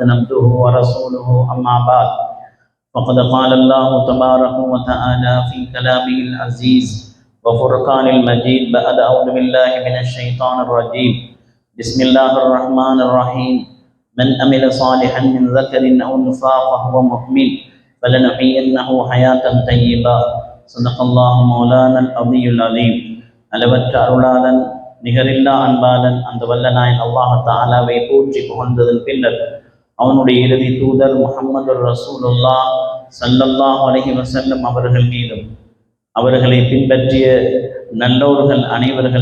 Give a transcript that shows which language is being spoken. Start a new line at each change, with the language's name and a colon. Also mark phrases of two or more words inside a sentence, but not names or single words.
Arabic: عبده ورسوله أما بعد فقد قال الله تبارك وتعالى في كلامه العزيز وفرقان المجيد بعد أعوذ بالله من الشيطان الرجيم بسم الله الرحمن الرحيم من عمل صالحا من ذكر أو أنثى وهو مؤمن فلنحيينه حياة طيبة صدق الله مولانا العلي العظيم
Tamil: அளவற்ற அருளாளன் நிகரில்லா அன்பாளன் அந்த வல்ல நாயன் அல்லாஹ் தஆலாவை போற்றி புகழ்ந்ததன் பின்னர் அவனுடைய இறுதி தூதர் முஹம்மது ரசூலுல்லாஹ்
Arabic: صلى الله عليه وسلم
Tamil: அவர்கள் மீதும் அவர்களை பின்பற்றிய நல்லோர்கள் அனைவர்கள்